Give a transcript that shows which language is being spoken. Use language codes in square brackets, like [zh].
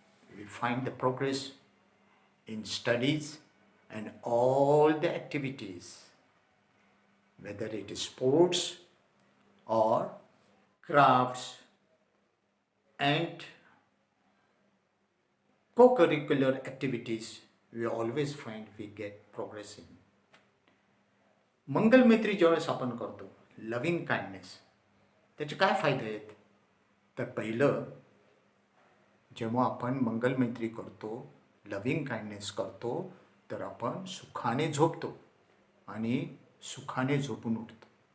[en] We find the progress in studies and all the activities, whether it is sports or crafts and co-curricular activities. We always find we get progress in. [mr] मंगलमैत्री ज्यावेळेस आपण करतो, loving kindness, त्याचे काय फायदे आहेत? तर पहिलं, जेव्हा आपण मंगलमैत्री करतो, लव्हिंग काइंडनेस करतो, तर आपण सुखाने झोपतो आणि सुखाने झोपून उठतो.